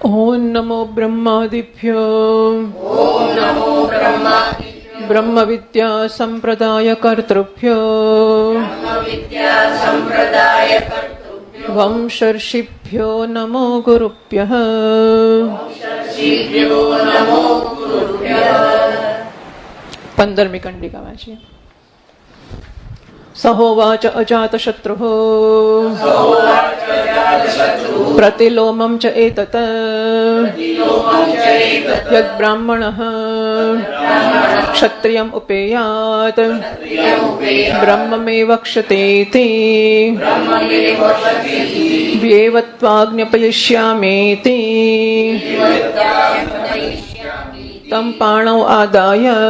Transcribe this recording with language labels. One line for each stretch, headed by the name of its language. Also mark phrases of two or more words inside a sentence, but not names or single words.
Sanskrit: ओम नमो ब्रह्मादिभ्यो ब्रह्म विद्या संप्रदाय कर्तृभ्यो वंशर्षिभ्यो नमो गुरुभ्यः
Gujarati: 15મી કંડિકા વાંચીએ.
Sanskrit: સહોવાચ અજાતશત્રુઃ પ્રતિલોમં ચ એતત યદ્બ્રાહ્મણઃ ક્ષત્રિયમ ઉપેયાત બ્રહ્મમેવ ક્ષતેતિ વ્યેવત્વાજ્ઞપયિષ્યામેતિ તમ પાણૌ આદાય